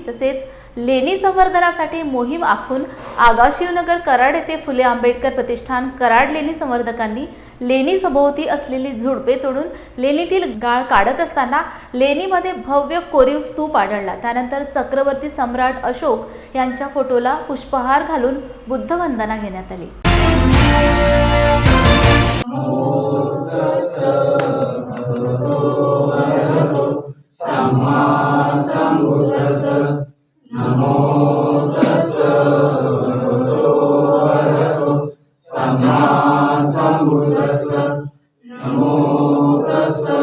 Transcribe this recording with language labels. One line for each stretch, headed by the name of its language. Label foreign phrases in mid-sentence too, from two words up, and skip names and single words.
Marathi: तसेच लेणी संवर्धनासाठी मोहीम आखून आगाशिवनगर कराड येथे फुले आंबेडकर प्रतिष्ठान कराड लेणी संवर्धकांनी लेणी सभोवती असलेली झुडपे तोडून लेणीतील गाळ काढत असताना लेणीमध्ये भव्य कोरीव स्तूप आढळला। त्यानंतर चक्रवर्ती सम्राट अशोक यांच्या फोटोला पुष्पहार घालून बुद्धवंदना घेण्यात आली।
Pali: सम्मा सम्बुद्धस्स नमो तस्स भगवतो अरहतो सम्मा सम्बुद्धस्स नमो तस्स